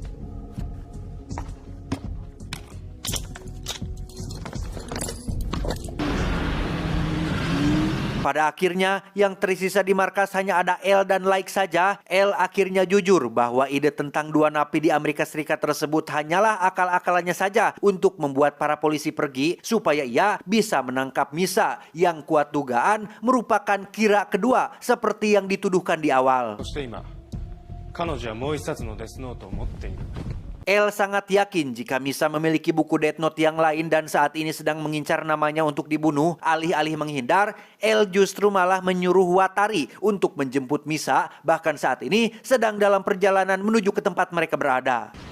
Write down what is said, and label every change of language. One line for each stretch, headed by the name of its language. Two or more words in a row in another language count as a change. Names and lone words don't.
Indonesian: Pada akhirnya, yang tersisa di markas hanya ada L dan Like saja. L akhirnya jujur bahwa ide tentang 2 napi di Amerika Serikat tersebut hanyalah akal-akalannya saja untuk membuat para polisi pergi supaya ia bisa menangkap Misa yang kuat dugaan merupakan kira kedua seperti yang dituduhkan di awal.
Japanese: そして今、彼女はもう一冊のデスノートを持っている。
Indonesian: L sangat yakin jika Misa memiliki buku Death Note yang lain dan saat ini sedang mengincar namanya untuk dibunuh. Alih-alih menghindar, L justru malah menyuruh Watari untuk menjemput Misa, bahkan saat ini sedang dalam perjalanan menuju ke tempat mereka berada.